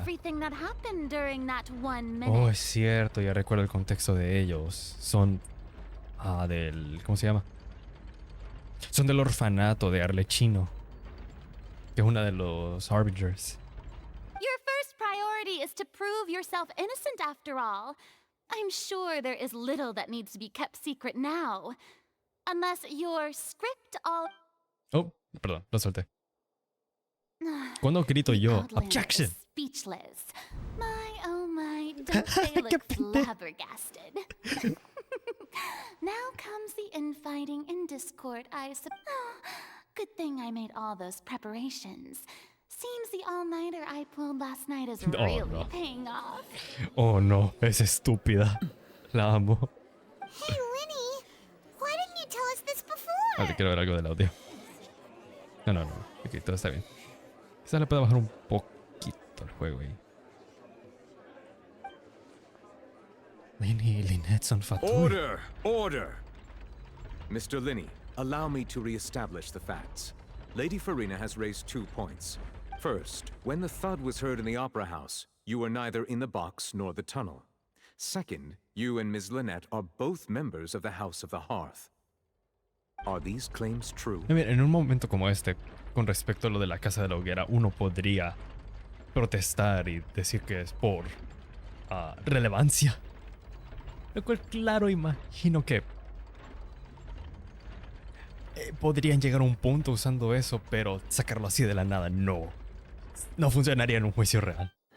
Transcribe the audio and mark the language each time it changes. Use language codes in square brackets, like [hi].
[en] everything that happened during that 1 minute. [es] Oh, es cierto, ya recuerdo el contexto de ellos. Son del... ¿Cómo se llama? Son del orfanato de Arlecchino, que es una de los Harbingers. [en] Your first priority is to prove yourself innocent after all. I'm sure there is little that needs to be kept secret now. Unless your script all... Oh, perdón, lo solté. ¿Cuándo grito yo? Outlander Objection. is speechless. My, oh my, don't they look flabbergasted? Now comes the infighting and discord, I suppose. Good thing I made all those preparations. Seems the all-nighter I pulled last night is really no. paying off. Oh no, [es] es estúpida. La amo. [en] Hey, Linny, why didn't you tell us this before? [es] Vale, quiero ver algo del audio. No. Ok, todo está bien. Quizás le pueda bajar un poquito el juego ahí. Lini y Lynette son fatal. [en] Order! Order! Mr. Linney, allow me to re-establish the facts. Lady Farina has raised 2 points. First, when the thud was heard in the Opera House, you were neither in the box nor the tunnel. Second, you and Ms. Lynette are both members of the House of the Hearth. Are these claims true? I mean, [es] en un momento como este, con respecto a lo de la casa de la hoguera, uno podría protestar y decir que es por relevancia. Lo cual, claro, imagino que podrían llegar a un punto usando eso, pero sacarlo así de la nada no funcionaría en un juicio real.